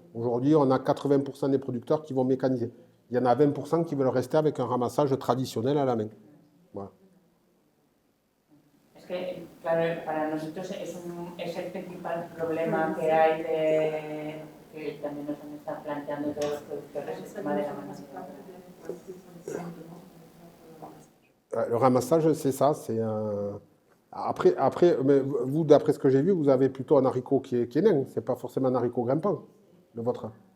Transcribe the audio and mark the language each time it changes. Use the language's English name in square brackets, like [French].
[French] Aujourd'hui, on a 80% des producteurs qui vont mécaniser. Il y en a 20% qui veulent rester avec un ramassage traditionnel à la main. Voilà. [Spanish] Es que, claro, para nosotros es el principal problema que hay que también nos han estado planteando todos los productores, el tema de la mano de obra. [French] Le ramassage, c'est ça. Après, mais vous, d'après ce que j'ai vu, vous avez plutôt un haricot qui est nain. C'est pas forcément un haricot grimpant, le vôtre.